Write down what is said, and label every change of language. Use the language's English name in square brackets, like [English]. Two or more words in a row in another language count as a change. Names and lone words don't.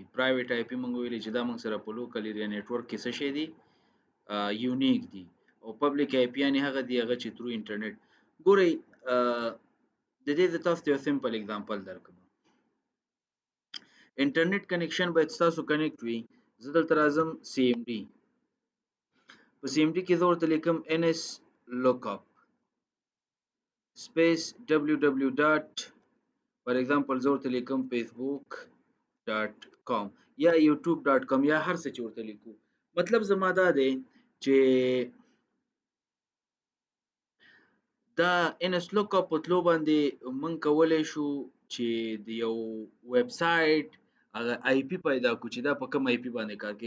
[English] private IP [Pashto] منګه ویلې چې دا منګ سره په [English] local area network [Pashto] کې څه شي دي یونیک دي، او [English] public IP [Pashto] یعنی هغه دی هغه چې [English] through internet. [Pashto] ګورئ د دې د تاسو یو [English] simple example [Pashto] درکوم. [English] internet connection [Pashto] باید تاسو کنیکټ وي. زه دلته راځم سی ام ډي. په سی ام ډي کې زه ورته لیکم [English] NS lookup space www dot for example [Pashto] زه ورته لیکم facebook.com یا youtube.com یا هر څه چې ورته لیکو. مطلب زما دا دی چې دا [English] NS lookup [Pashto] په تلو باندې مونږ کولی شو چې د یو [English] web site [Pashto] هغه آی پی پیدا کړو چې دا په کوم آی پی باندې کار کوي.